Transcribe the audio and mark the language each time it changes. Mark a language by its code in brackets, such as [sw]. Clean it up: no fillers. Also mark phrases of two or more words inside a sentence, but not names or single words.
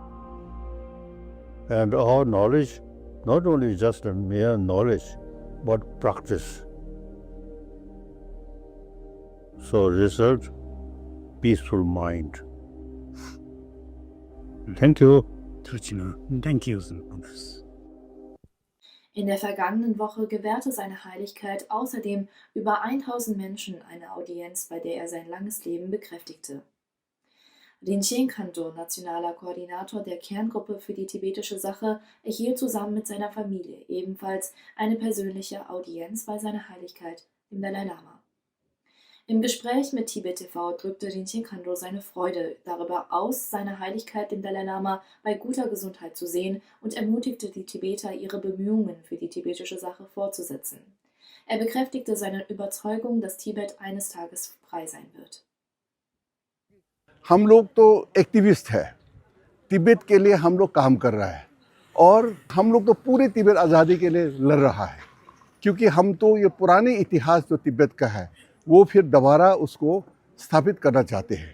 [en] And our knowledge, not only just a mere knowledge, but practice. So, result, peaceful mind. Thank you. Thank you. [de] In der vergangenen Woche gewährte seine Heiligkeit außerdem über 1000 Menschen eine Audienz, bei der er sein langes Leben bekräftigte. Rinchen Kanto, nationaler Koordinator der Kerngruppe für die tibetische Sache, erhielt zusammen mit seiner Familie ebenfalls eine persönliche Audienz bei seiner Heiligkeit, dem Dalai Lama. Im Gespräch mit Tibet TV drückte Rinchen Kanto seine Freude darüber aus, seine Heiligkeit dem Dalai Lama bei guter Gesundheit zu sehen und ermutigte die Tibeter, ihre Bemühungen für die tibetische Sache fortzusetzen. Er bekräftigte seine Überzeugung, dass Tibet eines Tages frei sein wird. [hi] हम लोग तो एक्टिविस्ट है, तिब्बत के लिए हम लोग काम कर रहा है और हम लोग तो पूरे तिब्बत आज़ादी के लिए लड़ रहा है। क्योंकि हम तो ये पुराने इतिहास जो तिब्बत का है वो फिर दोबारा उसको स्थापित करना चाहते हैं।